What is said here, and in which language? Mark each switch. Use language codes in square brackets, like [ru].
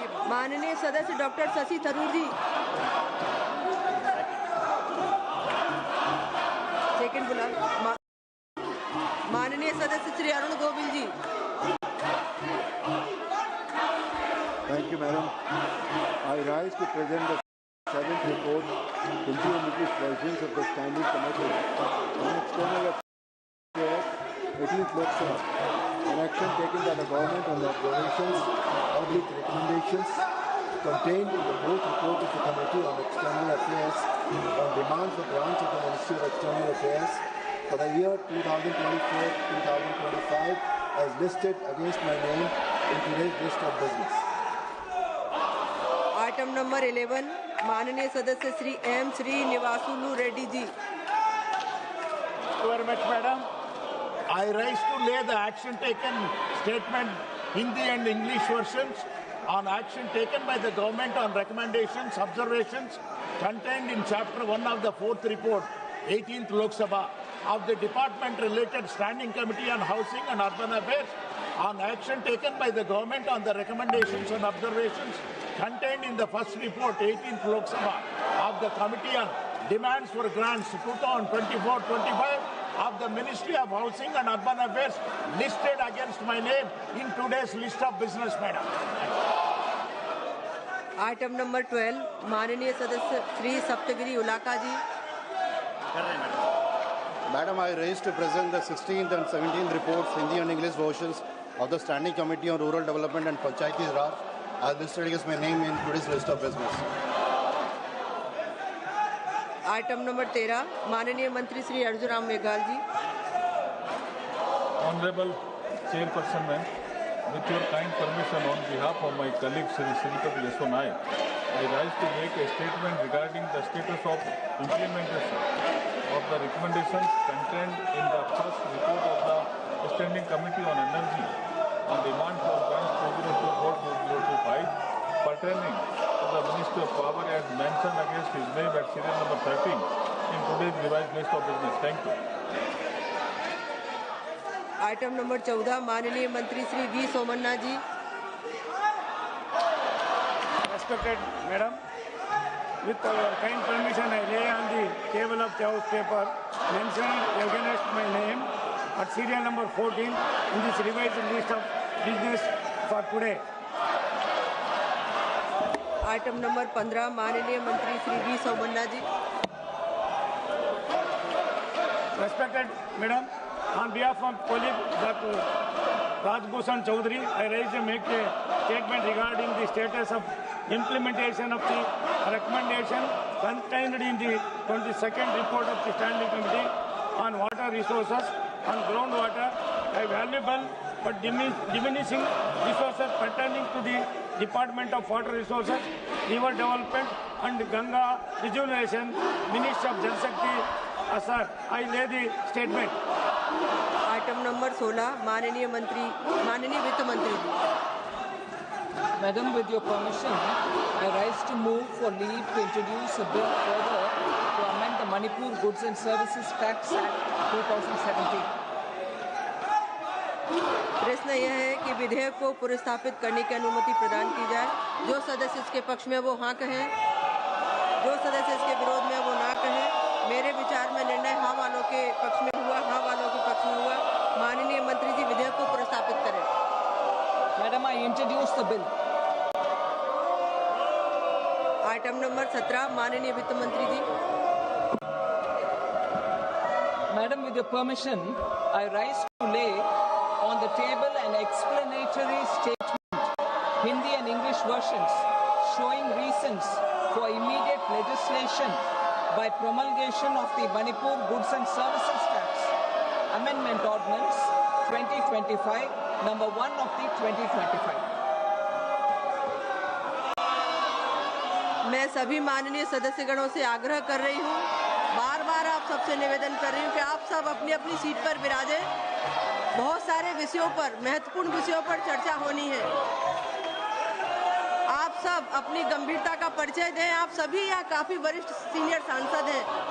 [hi] माननीय सदस्य डॉक्टर शशि थरूर जी। सेकंड बुला। माननीय सदस्य श्री अरुण गोविल जी। [en] Thank you, Madam. I rise to present the 7th report, Committee Presidents of the Standing Committee on External Affairs, 18th Lok Sabha. An action taken by the government on the provisions, public recommendations contained in the 4th report of the Committee on External Affairs on demands of branch of the Ministry of External Affairs for the year 2024-2025 as listed against my name in today's list of business. [hi] Item item number 11 माननीय सदस्य Shri M Srinivasulu Reddy ji. [en] Thank you very much, madam. I rise to lay the action taken statement, Hindi and English versions, on action taken by the government on recommendations, observations contained in Chapter 1 of the 4th report, 18th Lok Sabha, of the Department-related Standing Committee on Housing and Urban Affairs on action taken by the government on the recommendations and observations contained in the first report, 18th Lok Sabha, of the Committee on Demands for Grants 2024-25 of the Ministry of Housing and Urban Affairs listed against my name in today's list of business, madam. [hi] Item number 12 माननीय सदस्य श्री सप्तगिरी उलाका जी। [en] Madam, I raise to present the 16th and 17th reports, Hindi and English versions of the Standing Committee on Rural Development and Panchayati Raj as listed against my name in today's list of business. [hi] Item number 13 माननीय मंत्री श्री अर्जुन राम मेघवाल जी। [en] Honorable Chairperson, ma'am, with your kind permission, on behalf of my colleague Shri Sripati Yeso Naik, I rise to make a statement regarding the status of implementation of the recommendations contained in the first report of the Standing Committee on Energy on demand for grants 2024-2025 pertaining to the Ministry of Power as mentioned against his name at serial number 13 in today's revised list of business. Thank you. [hi] Item number 14 माननीय मंत्री Shri we Somanna ji. [en] Respected madam, with your kind permission, I lay on the table of the House paper mentioned against my name at serial number 14 in this revised list of business for today. [hi] Item number 15 माननीय मंत्री Shri we Somanna ji. [en] Respected madam, on behalf of colleague Dr. Rajbhushan Chaudhary, I rise to make a statement regarding the status of implementation of the recommendation contained in the 22nd report of the Standing Committee on Water Resources on groundwater, a valuable but diminishing resources pertaining to the Department of Water Resources, River Development and Ganga Rejuvenation, Ministry of Jal Shakti. Sir, I lay the statement. [hi] Item number 16 माननीय वित्त मंत्री जी। [en] Madam, with your permission, I rise to move for leave to introduce a bill further to amend the Manipur Goods and Services Tax Act 2017. [hi] प्रश्न यह है कि विधेयक को पुनर्स्थापित करने की अनुमति प्रदान की जाए। जो सदस्य इसके पक्ष में वो हाँ कहें, जो सदस्य इसके विरोध में वो ना कहें। मेरे विचार में निर्णय हाँ वालों के पक्ष में हुआ, हाँ वालों के पक्ष में हुआ। माननीय मंत्री जी विधेयक को पुनर्स्थापित करें। [en] Madam, I introduce the bill. [hi] Item number 17 माननीय वित्त मंत्री जी। [en] Madam, with your permission, I rise to lay on the table an explanatory statement, Hindi and English versions, showing reasons for immediate legislation by promulgation of the Manipur Goods and Services Tax Amendment Ordinance 2025, number 1 of the 2025. [hi] मैं सभी माननीय सदस्यगणों से आग्रह कर रही हूँ, बार बार आप सबसे निवेदन कर रही हूँ कि आप सब अपनी अपनी सीट पर विराजें। बहुत सारे विषयों पर, महत्वपूर्ण विषयों पर चर्चा होनी है। आप सब अपनी गंभीरता का परिचय दें। आप सभी यहाँ काफी वरिष्ठ सीनियर सांसद हैं।